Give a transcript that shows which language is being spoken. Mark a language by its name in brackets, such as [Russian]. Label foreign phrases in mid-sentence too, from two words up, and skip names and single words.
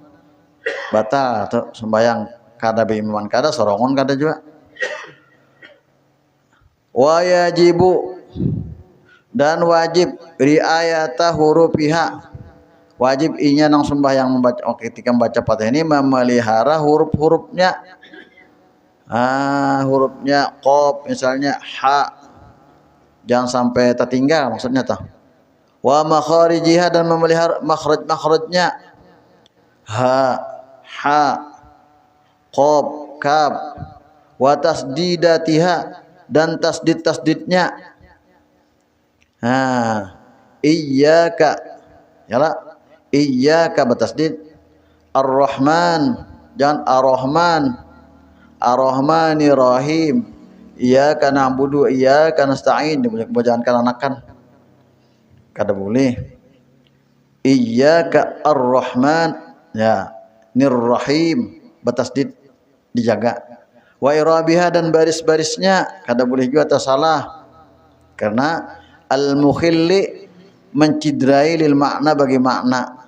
[Banjar] Batal tuh sembahyang, kada berimaman kada, sorongon kada juga. [Arabic] ويجب, [Indonesian] dan wajib [Arabic] رعاية حروفها, [Indonesian] wajib inya nang sembahyang membaca ketika membaca Fatihah ini memelihara huruf-hurufnya. Hurufnya qaf misalnya ha, jangan sampai tertinggal maksudnya tah. [Arabic] ومخارجها, [Indonesian] dan memelihara makhraj-makhrajnya ha qaf kaf. [Arabic] وتشديداتها, [Indonesian] dan tasdid-tasdidnya. [Arabic] Iyyaka, yalah iyyaka bertasdid, ar-rahman jangan ar-rahman, الرحمن الرحيم إياك نعبد إياك نستعين, [Banjar] jangan anakan kada boleh. [Arabic] إياك الرحمن يا الرحيم [Indonesian] bertasdid dijaga. [Arabic] وإعرابها, [Indonesian] dan baris-barisnya kada boleh juga tersalah, karena al-mukhilli mencidrai [Arabic] للمعنى, [Indonesian] bagi makna.